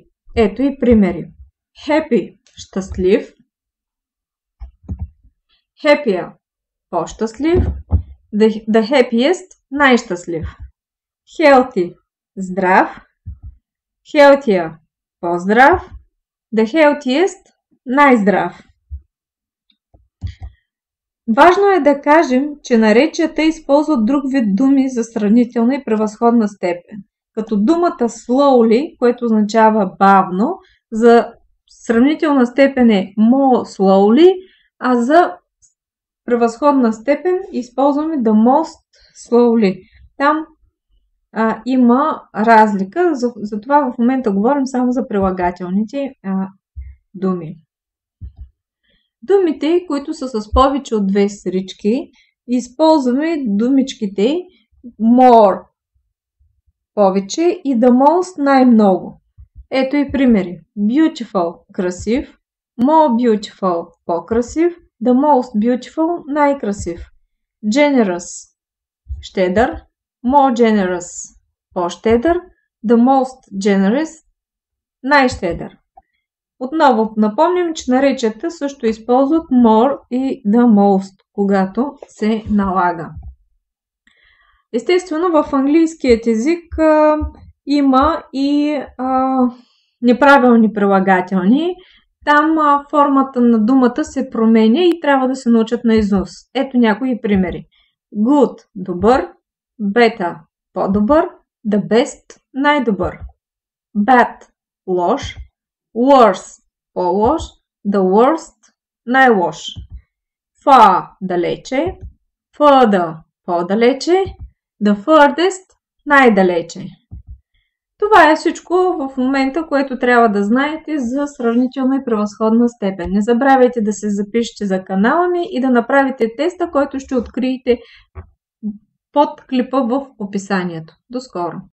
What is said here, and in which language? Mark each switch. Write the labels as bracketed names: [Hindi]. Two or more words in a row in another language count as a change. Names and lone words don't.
[Bulgarian] Ето и примери. Happy – щастлив, happier – по-щастлив, [English] the happiest – [Bulgarian] най-щастлив. Healthy – здрав, healthier – по-здрав, [English] the healthiest – [Bulgarian] най-здрав. Важно е да кажем, че наречията използват друг вид думи за сравнителна и превъзходна степен. Като думата slowly, което означава бавно, за сравнителна степен е [English] more slowly, [Bulgarian] а за превъзходна степен използваме [English] the most slowly. [Bulgarian] Там има разлика, затова в момента говорим само за прилагателните думи. Думите, които са с повече от две срички, използваме думичките more повече и [English] the most [Bulgarian] най-много. Ето и примери. Beautiful – красив, [English] more beautiful – [Bulgarian] по-красив, [English] the most beautiful – [Bulgarian] най-красив. [English] Generous – щедър, more generous – [Bulgarian] по-щедър, [English] the most generous – [Bulgarian] най-щедър. Отново напомням, че наречията също използват more и [English] the most, [Bulgarian] когато се налага. Естествено, в английският език има и неправилни прилагателни. Там формата на думата се променя и трябва да се научат наизуст. Ето някои примери. Good – добър, better – по-добър, [English] the best – [Bulgarian] най-добър. Bad – лош, worse – по-лош, [English] the worst – [Bulgarian] най-лош. Far – далече, further – по-далече, [English] the furthest – [Bulgarian] най-далече. Това е всичко в момента, което трябва да знаете за сравнителна и превъзходна степен. Не забравяйте да се запишете за канала ми и да направите теста, който ще откриете под клипа в описанието. До скоро!